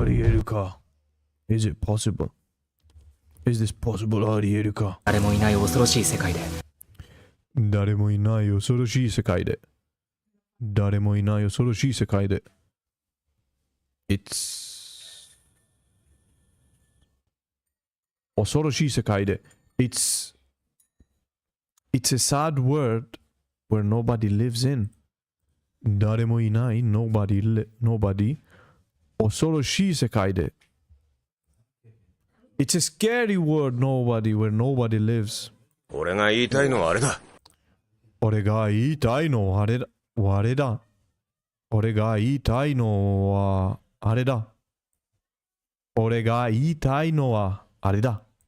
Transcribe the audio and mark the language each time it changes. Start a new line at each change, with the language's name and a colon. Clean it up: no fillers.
Japanese: ありえるか。
English: Is it possible? Is this possible? ありえるか。
Japanese: 誰もいない恐ろしい世界で。誰もいない恐ろしい世界で。誰もいない恐ろしい世界で。 It's 恐ろしい世界で。
English: It's a sad world where nobody lives in.
Japanese: 誰もいない nobody 恐ろしい世界で。
English: It's a scary world where nobody lives.
Japanese: 俺が言いたいのはあれだ俺が言いたいのはあれだ。俺が言いたいのはあれだ。俺が言いたいのはあれだ。